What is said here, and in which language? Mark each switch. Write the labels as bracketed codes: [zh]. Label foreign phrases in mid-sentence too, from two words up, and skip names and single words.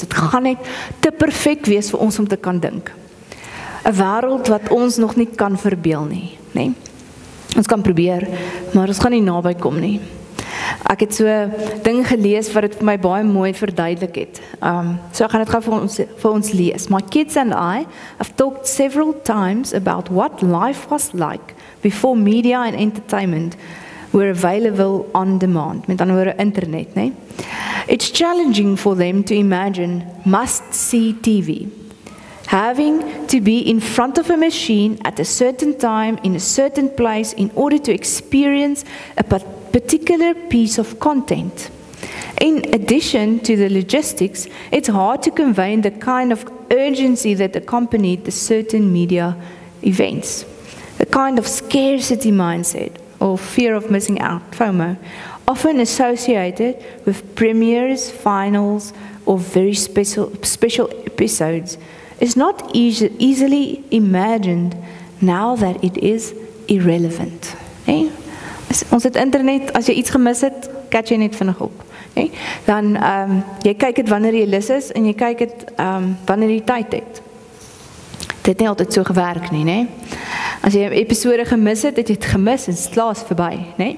[af] Dit gaan net te perfek wees vir ons om te kan dink. 'n Wêreld wat ons nog nie kan verbeel nie, né? Ons kan probeer, maar ons gaan nie naby kom nie. Ek het so 'n ding gelees wat dit vir my baie mooi verduidelik het. So ek gaan dit gou vir ons lees. [en] My kids and I have talked several times about what life was like before media and entertainment were available on demand, [af] met ander woorde internet, né? [en] It's challenging for them to imagine must-see TV. Having to be in front of a machine at a certain time in a certain place in order to experience a particular piece of content. In addition to the logistics, it's hard to convey the kind of urgency that accompanied the certain media events. A kind of scarcity mindset or fear of missing out, FOMO, often associated with premieres, finals, or very special episodes, is not easily imagined now that it is irrelevant. [af] Nee? Ons het internet, as jy iets gemis het, catch jy net vinnig op. Nee? Dan, jy kyk het wanneer jy lus is, en jy kyk het wanneer jy tyd het. Dit het nie altyd so gewerk nie, nee? As jy 'n episode gemis het, het jy het gemis en dit is verby, nee?